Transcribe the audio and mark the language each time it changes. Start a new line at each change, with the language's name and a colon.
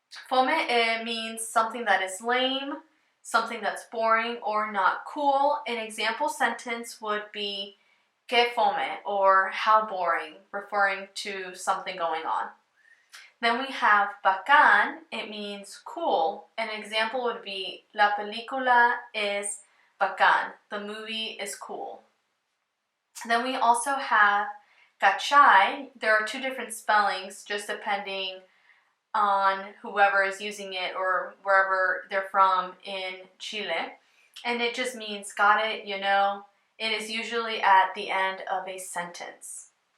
English: Fome, it means something that is lame, something that's boring or not cool. An example sentence would be,
Spanish: Que fome,
English: or how boring, referring to something going on. Then we have bacán. It means cool. An example would be
Spanish: La película es bacán.
English: The movie is cool. Then we also have cachai. There are two different spellings, just depending on whoever is using it or wherever they're from in Chile. And it just means got it, you know. It is usually at the end of a sentence.